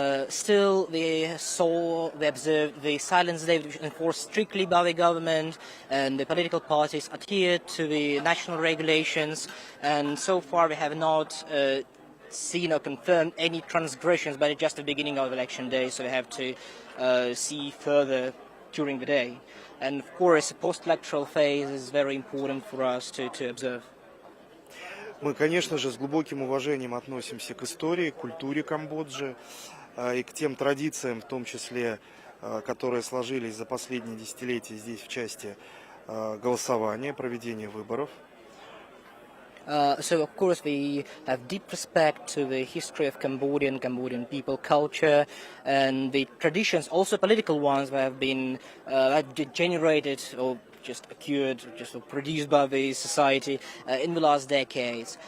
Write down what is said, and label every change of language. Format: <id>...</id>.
<en>Still, we observed the silence day, which was enforced strictly by the government, and the political parties adhered to the national regulations, and so far we have not seen or confirmed any transgressions, but it's just the beginning of election day, so we have to see further during the day. And of course, the post-electoral phase is very important for us to observe.</en> <ru>Мы, конечно же, с глубоким уважением относимся к истории, к культуре Камбоджи и к тем традициям, в том числе, которые сложились за последние десятилетия здесь в части голосования, проведения выборов.</ru> <en>So of course we have deep respect to the history of Cambodian people, culture, and the traditions, also political ones, that have been generated or just occurred, just produced by the society in the last decades.</en>